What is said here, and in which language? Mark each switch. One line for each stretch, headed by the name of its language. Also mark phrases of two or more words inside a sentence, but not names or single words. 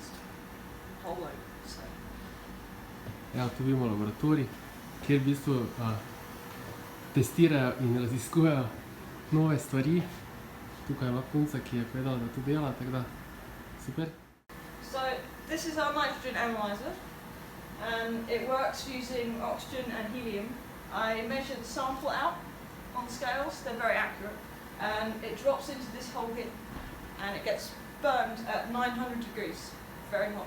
English: Whole load, so.
Slovenian: Ja, tu vidimo laboratorij, kjer v bistvu testirajo in raziskujejo nove stvari. Tukaj ima punca, ki je povedala, da to dela, tako da super.
English: So, this is our nitrogen analyzer and it works using oxygen and helium. I measured the sample out on the scales, they're very accurate, and it drops into this hole here and it gets burned at 900 degrees, very hot.